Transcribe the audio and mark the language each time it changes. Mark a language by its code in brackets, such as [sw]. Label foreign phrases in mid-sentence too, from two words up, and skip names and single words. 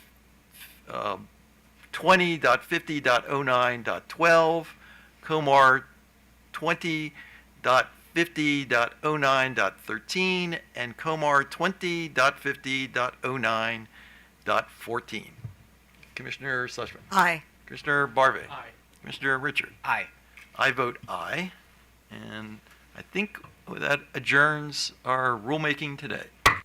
[en] 20.50.09.12, COMAR 20.50.09.13 and Comar 20.50.09.14. Commissioner Sussman. Aye. Commissioner Barve. Aye. Commissioner Richard. Aye. I vote aye. And I think that adjourns our rulemaking today.